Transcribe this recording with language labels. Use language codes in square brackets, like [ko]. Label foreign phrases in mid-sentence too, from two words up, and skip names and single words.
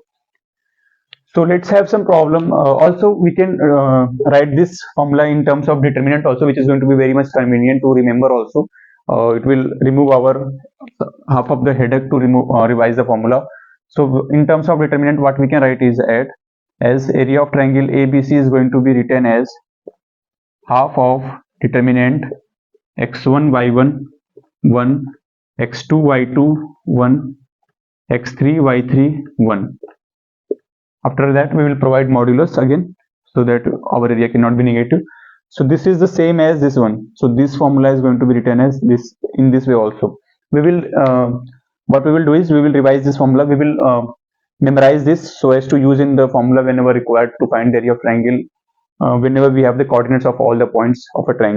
[en] So let's have some problem. Also we can write this formula in terms of determinant also, which is going to be very much convenient to remember also. It will remove our half of the headache to revise the formula. So in terms of determinant, what we can write is as area of triangle ABC is going to be written as half of determinant x1 y1 1, x2 y2 1, x3 y3 1. After that we will provide modulus again, so that our area cannot be negative. So this is the same as this one. So this formula is going to be written as this, in this way also. We will what we will do is we will revise this formula. We will memorize this so as to use in the formula whenever required to find the area of triangle, whenever we have the coordinates of all the points of a triangle.